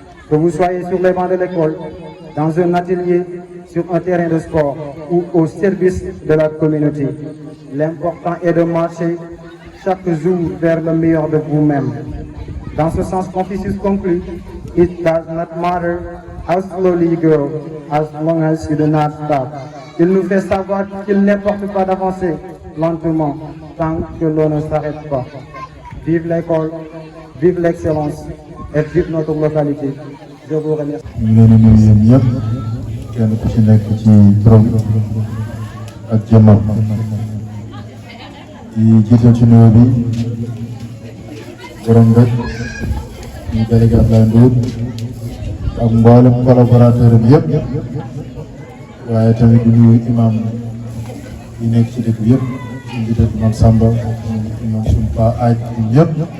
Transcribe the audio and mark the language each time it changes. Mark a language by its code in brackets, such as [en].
[fr] Que vous soyez sur les bancs de l'école, dans un atelier, sur un terrain de sport ou au service de la communauté, l'important est de marcher chaque jour vers le meilleur de vous-même. Dans ce sens, Confucius conclut, [en] it does not matter How slowly you go, as long as you do not stop. [fr] Il nous fait savoir qu'il n'importe pas d'avancer lentement, tant que l'on ne s'arrête pas. Vive l'école, vive l'excellence et vive notre localité. Je vous remercie. [wo] ñu ngi leen di nuyu yéen ñëpp kenn ku ci nekk ci turam ak jëmmam di jiital ci nuyoo bi borom rek ñu délégué Abdoulaye Ndour ak mboolem collaborateur am yëpp waaye tamit di nuyu imam yi nekk ci dëkk bi yëpp ñu jiital imam Samba ñoom suñu pa aaj ñëpp